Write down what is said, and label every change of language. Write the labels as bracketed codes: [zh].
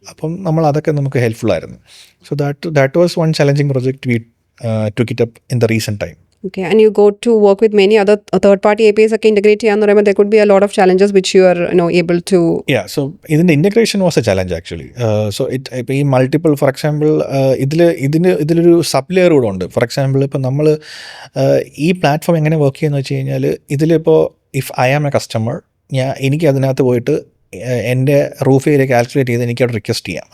[ml] അപ്പം നമ്മൾ അതൊക്കെ നമുക്ക് ഹെൽപ്ഫുൾ ആയിരുന്നു. [en] So that was one challenging project we took it up in the recent time. Okay, and you go to work with many other third-party APIs [ml] ഒക്കെ integrate ചെയ്യാന്ന് പറയുമ്പോൾ [en] there could be a lot of challenges which you are able to. Yeah, so [ml] ഇതിൻ്റെ [en] integration was a challenge actually. [ml] So ഇപ്പോൾ ഈ multiple for example ഇതിലൊരു sub layer കൂടെ ഉണ്ട്. For example ഇപ്പോൾ നമ്മൾ ഈ പ്ലാറ്റ്ഫോം എങ്ങനെ വർക്ക് ചെയ്യുന്നത് വെച്ച് കഴിഞ്ഞാൽ ഇതിലിപ്പോൾ [en] if I am a customer, [ml] എനിക്ക് അതിനകത്ത് പോയിട്ട് എൻ്റെ റൂഫ് ഏരിയ കാൽക്കുലേറ്റ് ചെയ്ത് എനിക്ക് അവിടെ റിക്വസ്റ്റ് ചെയ്യാം.